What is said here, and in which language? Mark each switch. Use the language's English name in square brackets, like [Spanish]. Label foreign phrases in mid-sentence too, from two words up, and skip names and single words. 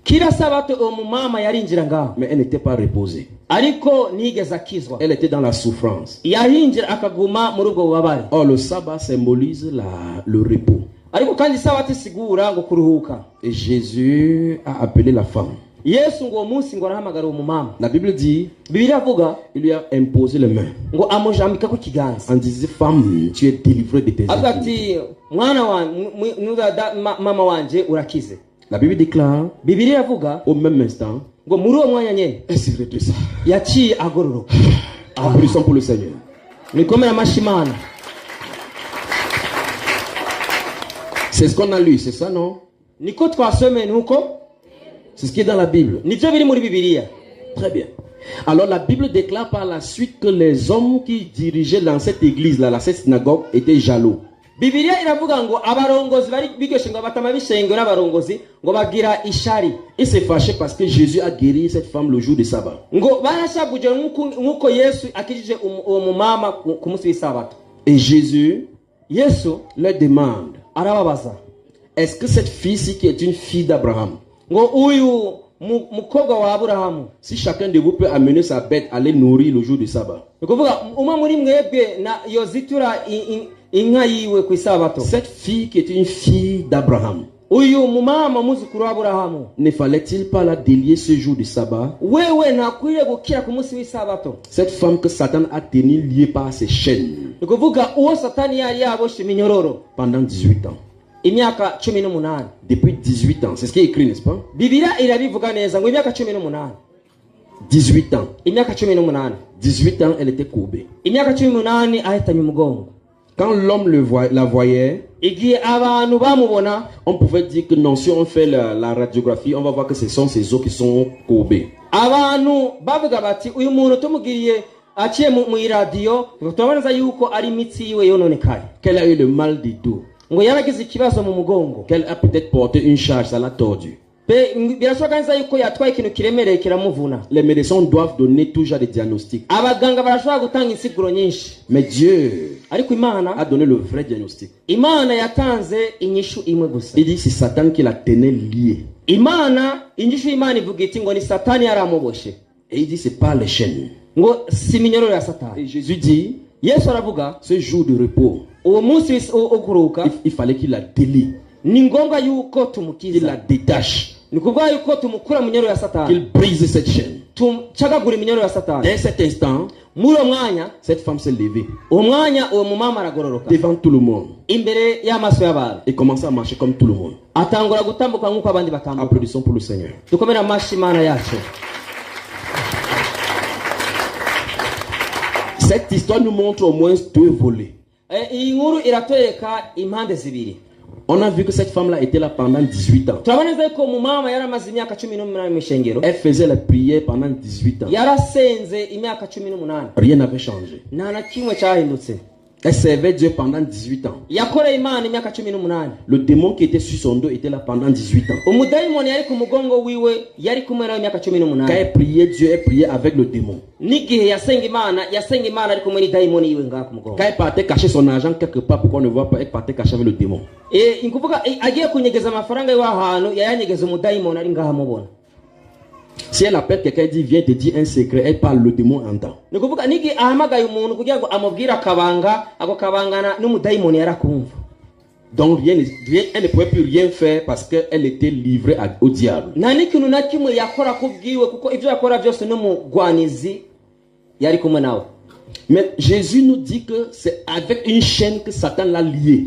[French] Mais elle n'était pas reposée. Elle était dans la souffrance. Or le sabbat symbolise le repos. Et Jésus a appelé la femme. [Rundi] Yesu ngo munsi ngo arahamagara umumama. [French] La Bible dit, [Rundi] Bibiliya avuga, [French] il lui a imposé les mains. [Rundi] Ngo amujambika ku kiganza. [French] En disant, femme, tu es délivrée de tes ennemis. [Rundi] Ati mwana wa mama wanje urakize. [French] La Bible déclare, [Rundi] Bibiliya avuga, [French] au même instant, [Rundi] ngo muri uwo mwanya nyene [French] elle s'est redressée. [Rundi] Yaciye agororoka. [French] Applaudissons pour le Seigneur. [Rundi] Nikomera mashimana. [French] C'est ce qu'on a lu, c'est ça, non? [Rundi] Niko twasome nuko? [French] C'est ce qui est dans la Bible. [Rundi] Nivyo biri muri Bibiliya. [French] Très bien. Alors la Bible déclare par la suite que les hommes qui dirigeaient dans cette église-là, cette synagogue, étaient jaloux. [Rundi] Bibiliya iravuga ngo abarongozi bari bigeshe ngo batama bishengero n'abarongozi ngo bagira ishari. [French] Il s'est fâché parce que Jésus a guéri cette femme le jour du sabbat. [Rundi] Ngo barashabuje nkuko Yesu akijije uwo mumama ku munsi w'isabato. [French] Et Jésus [Rundi] Yesu [French] leur demande, [Rundi] arababaza, [French] est-ce que cette fille-ci qui est une fille d'Abraham, [Rundi] ngo uyu mukobwa wa Aburahamu, [French] si chacun de vous peut amener sa bête à aller nourrir le jour du sabbat, [Rundi] umwe muri mwebwe na yozitura inka yiwe ku isabato, [French] cette fille qui est une fille d'Abraham, [Rundi] uyu mumama muzukuru wa Aburahamu, [French] ne fallait-il pas la délier ce jour du sabbat? [Rundi] Wewe ntakwiriye gukira ku munsi w'isabato. [French] Cette femme que Satan a tenue liée par ses chaînes [Rundi] uwo Satani yari yaboshe minyororo [French] pendant 18 ans. [Rundi] Imyaka 18. [French] Depuis 18 ans, c'est ce qui est écrit, n'est-ce pas? [Rundi] Bibiliya irabivuga neza ngo imyaka 18. [French] 18 ans. [Rundi] Imyaka 18. [French] 18 ans, elle était courbée. [Rundi] Imyaka 18 ahitanye umugongo. [French] Quand l'homme la voyait, [Rundi] igihe abantu bamubona, [French] on pouvait dire que non, si on fait la radiographie, on va voir que ce sont ses os qui sont courbés. [Rundi] Abantu bavuga bati uyu muntu tumugiriye aciye mu radio tuboneza yuko ari imitsi yiwe yononekaye. [French] Qu'elle a eu le mal du dos. [Rundi] Ngo yaragize ikibazo mu mugongo. [French] Qu'elle a peut-être porté une charge, ça l'a tordu. [Rundi] Birashoboka neza yuko yatwaye ikintu kiremereye kiramuvuna. [French] Les médecins doivent donner toujours des diagnostics. [Rundi] Abaganga barashobora gutanga insiguro nyinshi. [French] Mais Dieu [Rundi] ariko Imana [French] a donné le vrai diagnostic. [Rundi] Imana yatanze inyishu imwe gusa. [French] Il dit c'est Satan qui la tenait liée. [Rundi] Imana inyishu Imana ivuga iti ngo ni Satani yaramuboshe. [French] Et il dit c'est pas les chaînes. [Rundi] Ngo si minyororo ya Satani. [French] Et Jésus dit, [Rundi] Yesu aravuga, [French] ce jour de repos, [Rundi] uwo munsi okuruka, [French] il fallait qu'il la délie. [Rundi] Ni ngombwa yuko tumukiza. [French] Il la détache. [Rundi] Ni kuvuga yuko tumukura mu minyororo ya Satani. [French] Qu'il brise cette chaîne. [Rundi] Tumcagagura minyororo ya Satani. [French] Dès cet instant, [Rundi] muri uwo mwanya, [French] cette femme s'est levée. [Rundi] Uwo mwanya uwo mumama aragororoka. [French] Devant tout le monde. [Rundi] Imbere y'amaso y'abantu. [French] Et commence à marcher comme tout le monde. [Rundi] Atangura gutambuka nkuko abandi batambuka. [French] Applaudissons pour le Seigneur. [Rundi] Dukomere amashi Imana yacu. [French] Cette histoire nous montre au moins deux volets. [Rundi] Iyi nkuru iratwereka impande zibiri. [French] On a vu que cette femme-là était là pendant 18 ans. [Rundi] Turaboneza ko mumama yaramaze imyaka 18 mu ishengero. [French] Elle faisait la prière pendant 18 ans. [Rundi] Yarasenze imyaka 18. [French] Rien n'avait changé. [Rundi] Nta na kimwe cyahindutse. [French] Elle servait Dieu pendant 18 ans. [Rundi] Yakoreye Imana imyaka 18. [French] Le démon qui était sur son dos était là pendant 18 ans. [Rundi] Umudaimoni yari ku mugongo wiwe yari kumwe nawe imyaka 18. [French] Quand elle priait Dieu, elle priait avec le démon. [Rundi] Nigihe yasenga Imana ari kumwe ni daimoni yiwe ngaha ku mugongo. [French] Quand elle partait cacher son argent quelque part pour qu'on ne voit pas, elle partait cacher avec le démon. [Rundi] Inkuvuga agiye kunyegeza amafaranga y'ahantu yayanyegeza umudaimoni ari ngaha mubona. [French] Si elle appelle quelqu'un, elle dit viens te dire un secret, elle parle, le démon entend. [Rundi] Nikuvuga nigi ahamagaye umuntu kugira ngo amubwira akabanga ako kabangana n'umudaimoni yarakumva. [French] Donc elle ne pouvait plus rien faire parce qu'elle était livrée au diable. [Rundi] Nta n'ikintu na kimwe yakora kubwiwe kuko ibyo yakora byose n'umugwanizi yari kumwe nawe. [French] Mais Jésus nous dit que c'est avec une chaîne que Satan l'a lié.